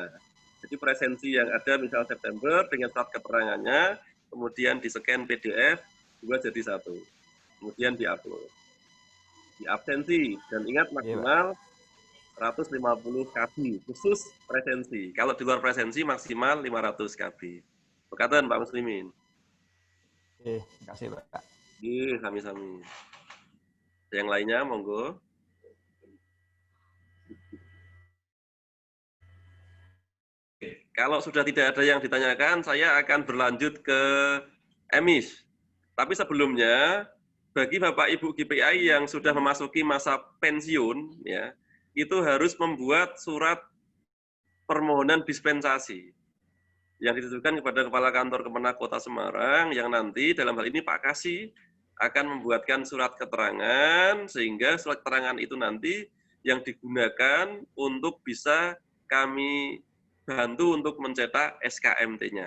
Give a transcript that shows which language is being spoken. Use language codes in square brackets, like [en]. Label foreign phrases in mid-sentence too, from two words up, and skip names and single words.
[id] Jadi presensi yang ada misal September dengan surat keterangannya, kemudian di scan PDF, 2 jadi 1. Kemudian diupload. Di absensi, dan ingat maksimal 150 KB, khusus presensi. Kalau di luar presensi maksimal 500 KB. Berkatan Pak Muslimin. Terima kasih Pak. Sami-sami. Yang lainnya, monggo. Kalau sudah tidak ada yang ditanyakan, saya akan berlanjut ke EMIS. Tapi sebelumnya, bagi Bapak Ibu GPI yang sudah memasuki masa pensiun, ya, itu harus membuat surat permohonan dispensasi yang ditujukan kepada Kepala Kantor Kemenak Kota Semarang, yang nanti dalam hal ini Pak Kasih akan membuatkan surat keterangan, sehingga surat keterangan itu nanti yang digunakan untuk bisa kami bantu untuk mencetak SKMT-nya.